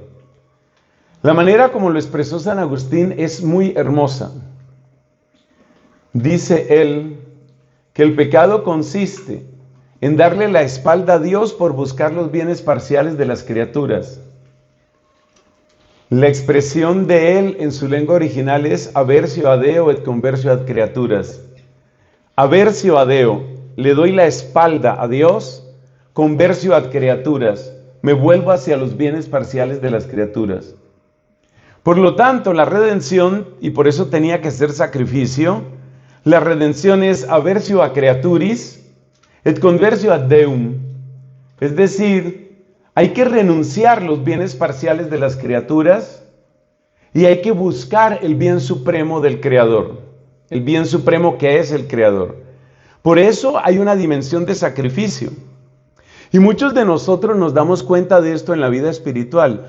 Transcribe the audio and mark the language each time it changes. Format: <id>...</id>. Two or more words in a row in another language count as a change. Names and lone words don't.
<es>La manera como lo expresó San Agustín es muy hermosa. Dice él que el pecado consiste en darle la espalda a Dios por buscar los bienes parciales de las criaturas. La expresión de él en su lengua original es</es> <la>aversio ad Deo et conversio ad creaturas. Aversio ad Deo,</la> <es>le doy la espalda a Dios,</es> <la>conversio ad creaturas,</la> <es>me vuelvo hacia los bienes parciales de las criaturas. Por lo tanto, la redención, y por eso tenía que ser sacrificio, la redención es</es> <la>aversio a creaturis et conversio ad Deum.</la> <es>Es decir, hay que renunciar los bienes parciales de las criaturas y hay que buscar el bien supremo del Creador, el bien supremo que es el Creador. Por eso hay una dimensión de sacrificio. Y muchos de nosotros nos damos cuenta de esto en la vida espiritual.</es>